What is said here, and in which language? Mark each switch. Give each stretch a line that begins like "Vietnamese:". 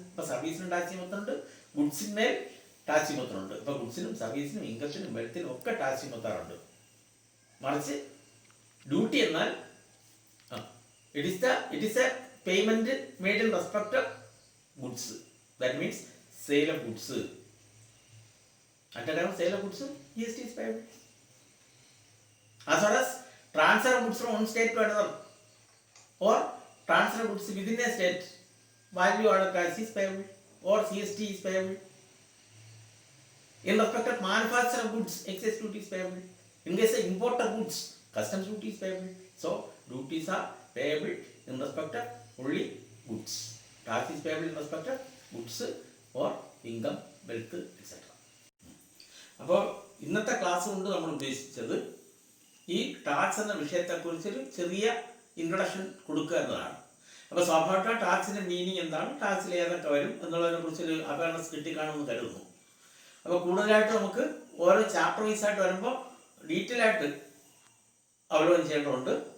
Malayalam: ഇപ്പോൾ സർവീസിനും tax ചുമത്തുന്നുണ്ട്, ഗുഡ്സിന്മേൽ tax ചുമത്തുന്നുണ്ട്. ഇപ്പോൾ ഗുഡ്സിനും സർവീസിനും ഇൻകത്തിനും വെൽത്തിനും ഒക്കെ ടാക്സ് ചുമത്താറുണ്ട്. മറിച്ച് ഡ്യൂട്ടി എന്നാൽ
English: It is a payment made in respect of goods. That means sale of goods. At the time of sale of goods, GST is payable. As far as transfer of goods from one state to another or transfer of goods within a state, value added tax is payable or GST is payable. In respect of manufacture of goods, excess duty is payable. In case of import of goods, customs duty is payable. So duties are payable in respect of only goods. Tax is payable in respect of goods or income, wealth, etc.
Malayalam: അപ്പോൾ ഇന്നത്തെ class കൊണ്ട് നമ്മൾ ഉദ്ദേശിച്ചത് ഈ tax എന്ന വിഷയത്തെക്കുറിച്ചൊരു ചെറിയ introduction കൊടുക്കുക എന്നതാണ്. അപ്പോൾ സ്വാഭാവിക ടാക്സിൻ്റെ മീനിങ് എന്താണ്, ടാക്സിൽ ഏതൊക്കെ വരും എന്നുള്ളതിനെ കുറിച്ചൊരു അവയർനെസ് കിട്ടിക്കാണുമെന്ന് കരുതുന്നു. അപ്പോൾ കൂടുതലായിട്ട് നമുക്ക് ഓരോ ചാപ്റ്റർ വൈസായിട്ട് വരുമ്പോൾ ഡീറ്റെയിൽ ആയിട്ട് അവലോകനം ചെയ്യേണ്ടതുണ്ട്.